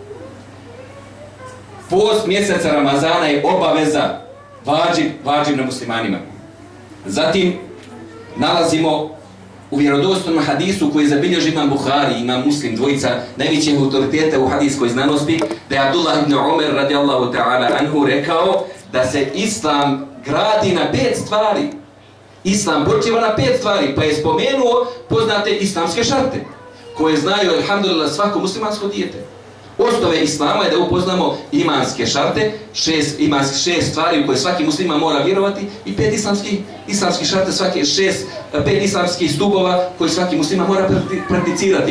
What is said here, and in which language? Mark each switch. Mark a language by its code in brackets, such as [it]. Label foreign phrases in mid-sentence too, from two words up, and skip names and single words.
[bs] Post mjeseca Ramazana je obaveza, vađib na muslimanima. Zatim nalazimo u vjerodostojnom hadisu koji zabilježi imam Buhari, imam Muslim, dvojica najvećih autoriteta u hadijskoj znanosti, da je Abdullah ibn Umar [ar] رضي الله تعالى عنه [bs] rekao da se Islam gradi na 5 stvari. Islam počiva na 5 stvari, pa je spomenuo poznate islamske šarte, koje znaju, alhamdulillah, svako muslimansko dijete. Osnove Islama je da upoznamo imanske šarte, 6 stvari u koje svaki musliman mora vjerovati i 5 islamskih šarte, 5 islamskih stubova koje svaki musliman mora prakticirati.